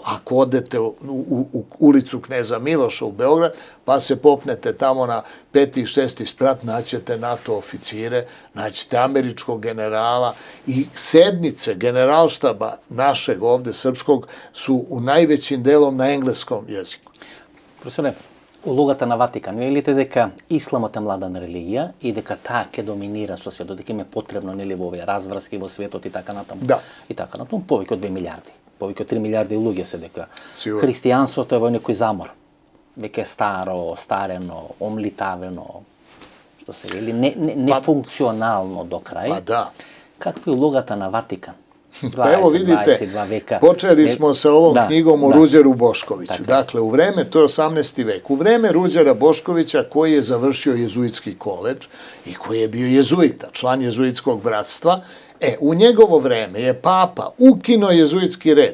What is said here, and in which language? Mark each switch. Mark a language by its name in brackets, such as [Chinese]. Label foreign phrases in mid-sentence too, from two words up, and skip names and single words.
[Serbian] Ako odete u ulicu Kneza Miloša u Beograd, pa se popnete tamo na 5. i 6. sprat, naćete NATO oficire, naćete američkog generala, i sednice generalštaba našeg ovde srpskog su u najvećim delom na engleskom jeziku. Profesore, [Macedonian] улогата на Ватикан, велите дека исламот е младана религија и дека таа ќе доминира со светот, дека им е потребно, нели, во овие разврски во светот и така натаму. Да. И така натаму, повеќе од 2 милиарди, повеќе од 3 милиарди луѓе се дека христијанството е во некој замор. Веќе е старено, омлитавено, што се вели, нефункционално до крај. Па да. Каква е улогата на Ватикан? [Serbian] Pa evo vidite, počeli smo sa ovom knjigom o Ruđeru Boškoviću. Dakle, u vreme, to je 18. vek, u vreme Ruđera Boškovića, koji je završio jezuitski koledž i koji je bio jezuita, član jezuitskog bratstva, u njegovo vreme je papa ukinuo jezuitski red.